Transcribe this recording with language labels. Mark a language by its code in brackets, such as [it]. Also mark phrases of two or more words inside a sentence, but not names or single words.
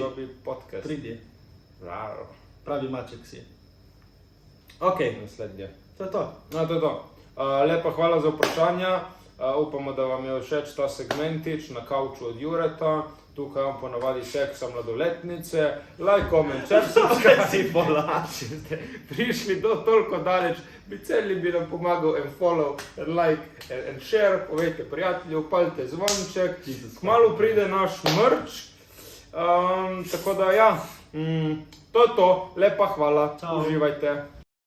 [sl] Podcast. Pridi, Rar. pravi maček si. Ok, Naslednje. to je to. No, to je to. Lepa hvala za vprašanja. Upamo, da vam je všeč ta segmentič na kavču od Jureta. Tukaj vam ponavadi seksa mladoletnice. [en] Like, comment, share, subscribe. [sl] Si polači. Prišli do toliko daleč, bi celi bi nam pomagal en follow, en like, en share, povejte prijatelju, upalite zvonček. Kmalu pride naš merch. Tako da ja, to je to. Lepa hvala. Čau. Uživajte.